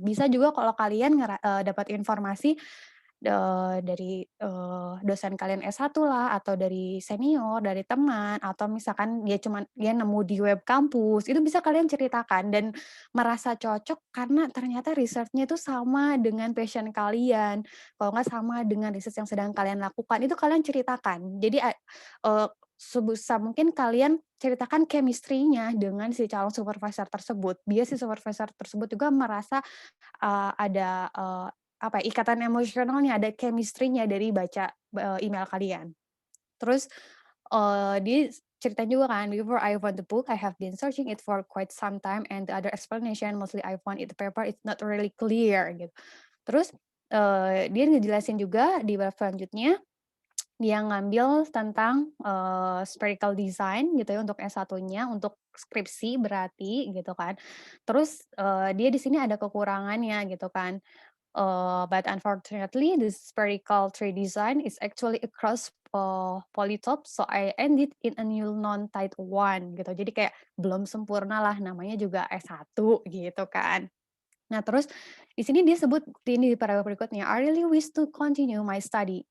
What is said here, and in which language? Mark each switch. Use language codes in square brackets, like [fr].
[id] Bisa juga kalau kalian dapat informasi dari, dosen kalian S1 lah, atau dari senior, dari teman, atau misalkan dia nemu di web kampus, itu bisa kalian ceritakan dan merasa cocok karena ternyata research-nya itu sama dengan passion kalian, kalau nggak sama dengan research yang sedang kalian lakukan, itu kalian ceritakan. Jadi sebisa mungkin kalian ceritakan chemistry-nya dengan si calon supervisor tersebut, biar si supervisor tersebut juga merasa, ada, apa ya, ikatan emosionalnya, ada chemistry-nya dari baca, email kalian. Terus, dia ceritain juga kan, [en] "Before I found the book, I have been searching it for quite some time and the other explanation mostly I found in the paper it's not really clear," gitu. [id] Terus, dia ngejelasin juga di bab selanjutnya, dia ngambil tentang, spherical design gitu ya untuk S1-nya, untuk skripsi berarti gitu kan. Terus, dia di sini ada kekurangannya gitu kan. [en] But unfortunately, this spherical tree design is actually a cross polytope, so I ended in a new non-type one [id] gitu. Jadi kayak belum sempurna lah, namanya juga S1 gitu kan. Nah terus di sini dia sebut ini di paragraf berikutnya, [en] "I really wish to continue my study."